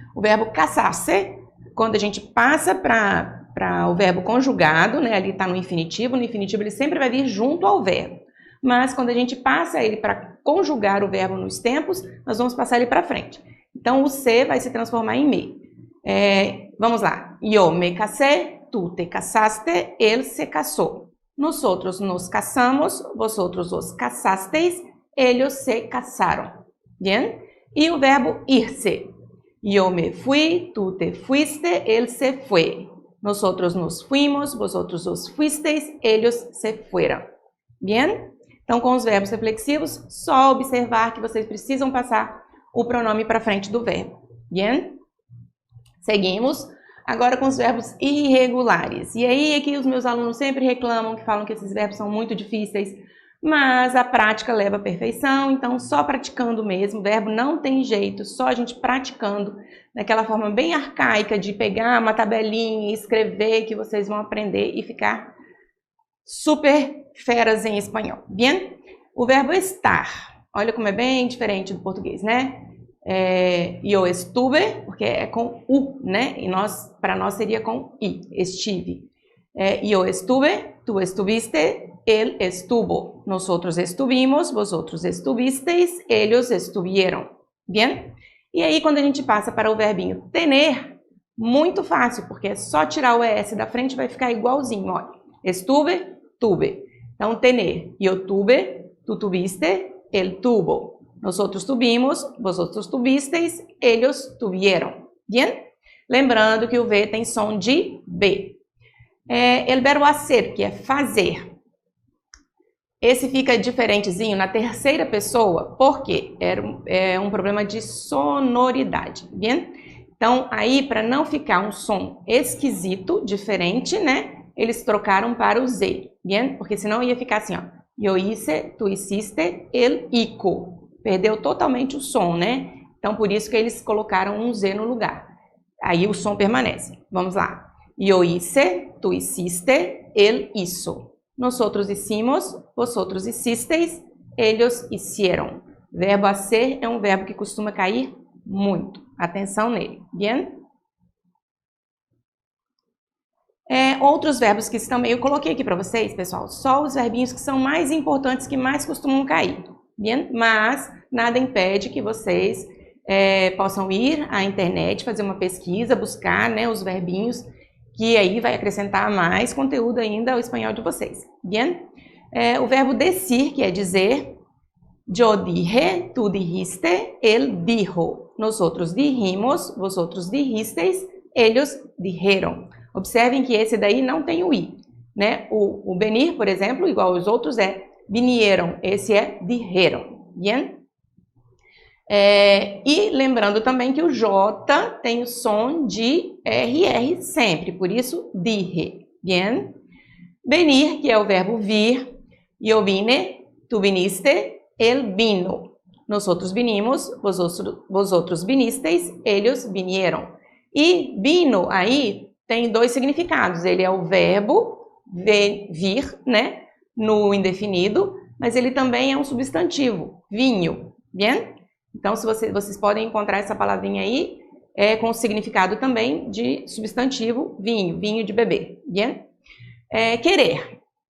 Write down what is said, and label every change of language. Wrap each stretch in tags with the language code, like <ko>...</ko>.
<pt>O verbo casar-se, quando a gente passa para o verbo conjugado, né, ali está no infinitivo ele sempre vai vir junto ao verbo. Mas quando a gente passa ele para conjugar o verbo nos tempos, nós vamos passar ele para frente. Então, o se vai se transformar em me. Vamos lá.</pt> <es>Yo me casé, tú te casaste, él se casó. Nosotros nos casamos, vosotros os casasteis, ellos se casaron. Bien?</es> <pt>E o verbo irse.</pt> <es>Yo me fui, tú te fuiste, él se fue. Nosotros nos fuimos, vosotros os fuisteis, ellos se fueron. Bien?</es> <pt>Então, com os verbos reflexivos, só observar que vocês precisam passar o pronome para frente do verbo. Bien? Seguimos agora com os verbos irregulares. E aí é que os meus alunos sempre reclamam, que falam que esses verbos são muito difíceis, mas a prática leva à perfeição, então só praticando mesmo. O verbo não tem jeito, só a gente praticando, daquela forma bem arcaica de pegar uma tabelinha e escrever, que vocês vão aprender e ficar super feras em espanhol. Bien? O verbo estar. Olha como é bem diferente do português, né? Eu estuve, porque é com U, né? E para nós seria com I, estive.</pt> <es>Eu estuve, tu estuviste, él estuvo. Nosotros estuvimos, vosotros estuvisteis, ellos estuvieron. Bien?</es> <pt>E aí, quando a gente passa para o verbinho tener, muito fácil, porque é só tirar o ES da frente e vai ficar igualzinho, olha.</pt> <es>Estuve, tuve. Então, tener. Eu tuve, tu tuviste, él tuvo. Nosotros tuvimos, vosotros tuvisteis, ellos tuvieron. Bien?</es> <pt>Lembrando que o V tem som de B. O verbo hacer, que é fazer. Esse fica diferentezinho na terceira pessoa, porque é um problema de sonoridade, bien? Então, aí, para não ficar um som esquisito, diferente, né? Eles trocaram para o Z, bien? Porque senão ia ficar assim, ó.</pt> <es>Yo hice, tu hiciste, el hico.</es> <pt>Perdeu totalmente o som, né? Então, por isso que eles colocaram um Z no lugar. Aí o som permanece. Vamos lá.</pt> <es>Yo hice, tu hiciste, él hizo. Nosotros hicimos, vosotros hicisteis, ellos hicieron.</es> <pt>Verbo hacer é um verbo que costuma cair muito. Atenção nele. Bien? Outros verbos que também eu coloquei aqui para vocês, pessoal. Só os verbinhos que são mais importantes, que mais costumam cair. Bien? Mas nada impede que vocês possam ir à internet, fazer uma pesquisa, buscar, né, os verbinhos, que aí vai acrescentar mais conteúdo ainda ao espanhol de vocês. Bien? O verbo decir, que é dizer,</pt> <es>yo dije, tu dijiste, él dijo. Nosotros dijimos, vosotros dijisteis, ellos dijeron.</es> <pt>Observem que esse daí não tem o i, né? O venir, por exemplo, igual aos outros, é vinieron. Esse é dijeron. Bien? E lembrando também que o J tem o som de RR sempre, por isso dije. Bien? Venir, que é o verbo vir.</pt> <es>Yo vine, tu viniste, él vino. Nosotros vinimos, vosotros vinisteis, ellos vinieron.</es> <pt>E vino aí tem dois significados. Ele é o verbo vir, né, no indefinido, mas ele também é um substantivo, vinho. Bien? Então, se vocês podem encontrar essa palavrinha aí com o significado também de substantivo, vinho, vinho de beber. Bien? Querer.</pt>